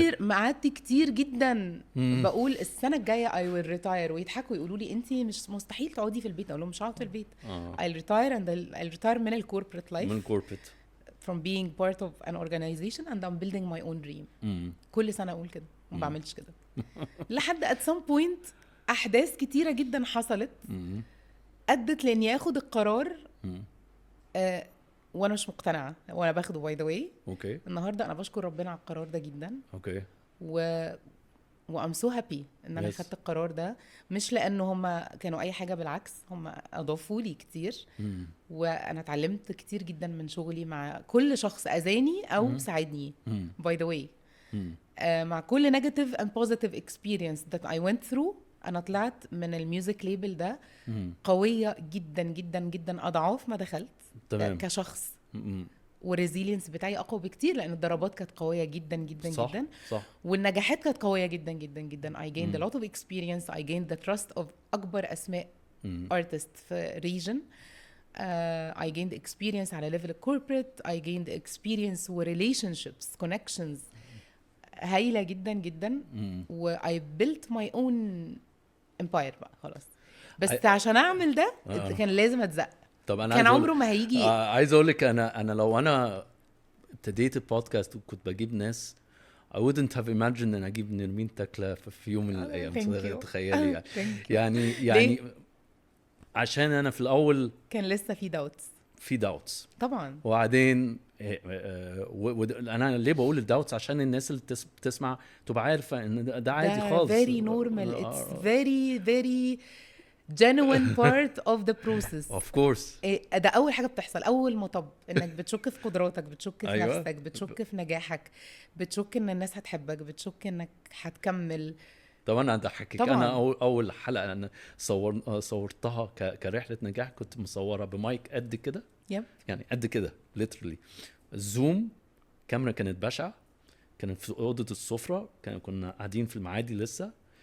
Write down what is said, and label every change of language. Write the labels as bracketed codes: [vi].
[ar] قعدت كتير جدا بقول السنة الجاية [en] I will retire. [ar] ويضحكوا يقولوا لي انتي مش مستحيل تقعدي في البيت. اقول لهم مش هقعد في البيت. [en] I'll retire and I'll retire من الكوربريت life. [ar] من الكوربريت. [en] From being part of an organization and I'm building my own dream. [ar] كل سنة أقول كده. ما بعملش كده. لحد [en] at some point [ar] أحداث كتيرة جدا حصلت أدت لأني أخد القرار وأنا مش مقتنعة وأنا باخده [en] by the way. [ar] أوكي. النهاردة أنا بشكر ربنا على القرار ده جدا. أوكي. [en] I'm so happy [ar] إن أنا خدت القرار ده. مش لأنه هم كانوا أي حاجة، بالعكس هم أضافوا لي كتير. وأنا اتعلمت كتير جدا من شغلي مع كل شخص أذاني أو ساعدني [en] by the way. [ar] مع كل [en] negative and positive experience that I went through. [ar] أنا طلعت من الميوزك ليبل ده قوية جدا جدا جدا، أضعاف ما دخلت كشخص. والريزيلينس بتاعي أقوى بكتير لأن الضربات كانت قوية جدا جدا صح. جدا. صح. والنجاحات كانت قوية جدا جدا جدا. [en] I gained a lot of experience. I gained the trust of [ar] أكبر أسماء [en] artists في region. I gained experience على level corporate. I gained experience و relationships connections [ar] هايلة جدا جدا. [en] و I built my own empire [ar] بقى خلاص. بس عشان اعمل ده كان لازم اتزق. طب انا كان عمره ما هيجي. عايز اقول لك انا لو انا ابتديت البودكاست وكنت بجيب ناس [en] I wouldn't have imagined [ar] ان اجيب نرمين تكله في يوم من الايام. تخيلي يعني عشان انا في الاول كان لسه في doubts طبعا. وبعدين انا ليه بقول الداوتس؟ عشان الناس اللي بتسمع تبقى عارفه ان ده عادي خالص. [en] very normal. It's very very genuine part of the process. Of course. [ar] ده اول حاجه بتحصل اول مطب، انك بتشك في قدراتك، بتشك في أيوة. نفسك، بتشك في نجاحك، بتشك ان الناس هتحبك، بتشك انك هتكمل. طب انا هضحكك، انا اول حلقه انا صورتها كرحله نجاح كنت مصوره بمايك قد كده. يعني قد كده literally. الزوم كاميرا كانت بشعه، كانت في اوضه السفره، كنا قاعدين في المعادي لسه.